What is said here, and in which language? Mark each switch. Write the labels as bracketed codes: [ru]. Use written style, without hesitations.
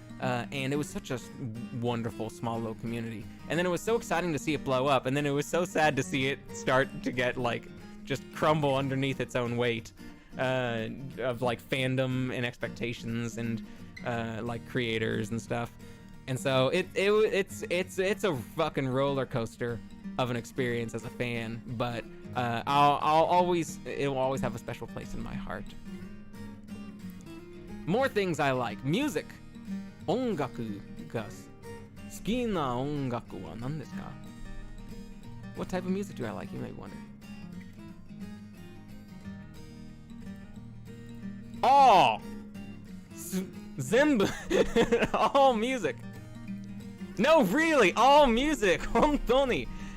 [en] And it was such a wonderful small little community, and then it was so exciting to see it blow up, and then it was so sad to see it start to get just crumble underneath its own weight of fandom and expectations and creators and stuff. And so it's a fucking roller coaster of an experience as a fan, but it will always have a special place in my heart. More things I like. Music. [ja] 音楽が好きな音楽は何ですか? [en] What type of music do I like? You may wonder. All! [ja] 全部! [en] All music! No, really! All music! [ja] 本当に!